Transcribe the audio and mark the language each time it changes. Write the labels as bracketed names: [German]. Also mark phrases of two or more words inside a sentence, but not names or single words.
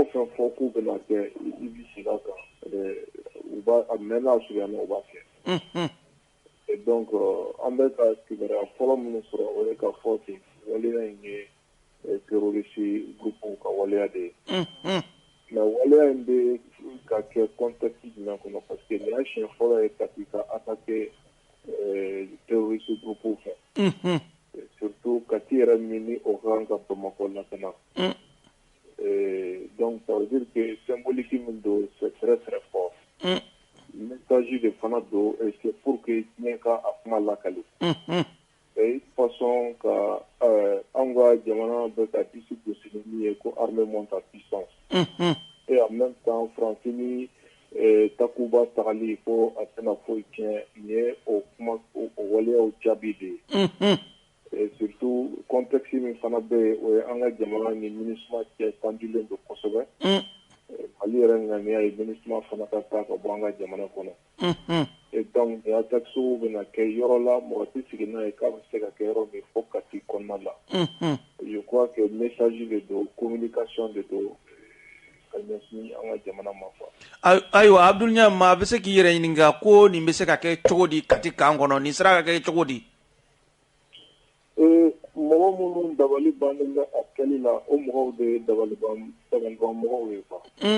[Bambara] fɛn fɔ k'u bɛna kɛ i bɛ sigi a kan u b'a a mɛn n'a surunya na u b'a kɛ [French] et donc [Bambara] an bɛ ka kibaruya fɔlɔ minnu sɔrɔ o ye ka fɔ ten waleya in ye [French] terroriste groupe [Bambara] ka waleya de ye mais waleya in bɛ ka kɛ contexte jumɛn kɔnɔ [French] parce que [Bambara] nin y'a siɲɛ fɔlɔ ye Kati ka [French] attaquer terroriste groupe [Bambara] fɛ surtout Kati yɛrɛ min ni o kan ka Bamakɔ lakana [French] donc ça veut dire que symbolique [Bambara] min don [French] c'est très très fort message [Bambara] de fana don [French] et c'est pour que [Bambara] diɲɛ ka a kuma lakali [French] et façon [Bambara] ka an ka jamana bɛ ka disi gosi ni min ye ko [French] armée monte en puissance et en même temps [Bambara] France ni Takuba tagali ko a tɛna foyi tiɲɛ nin ye o kuma o waleyaw jaabi de ye [French] et surtout contexte [Bambara] min fana bɛ yen o ye an ka jamana ni MINUSMA cɛ tandilen don kosɛbɛ Mali yɛrɛ ŋaniya ye MINUSMA fana ka taa ka bɔ an ka jamana kɔnɔ [French] et donc [Bambara] ni attaques bɛna kɛ yɔrɔ la mɔgɔ tɛ sigi n'a ye k'a bɛ se ka kɛ yɔrɔ min fo Kati kɔnɔna la [French] je crois que message [Bambara] de don communication de don ka ɲɛsin an ka jamana ma quoi. Ayiwa Abdul Niang maa bɛ se k'i yɛrɛ ɲininka ko nin bɛ se ka kɛ cogo di Kati kan kɔnɔ nin sera ka kɛ cogo di. Mɔgɔ minnu dabali bannen bɛ a kɛli la o mɔgɔw de ye dabaliban mɔgɔw ye quoi.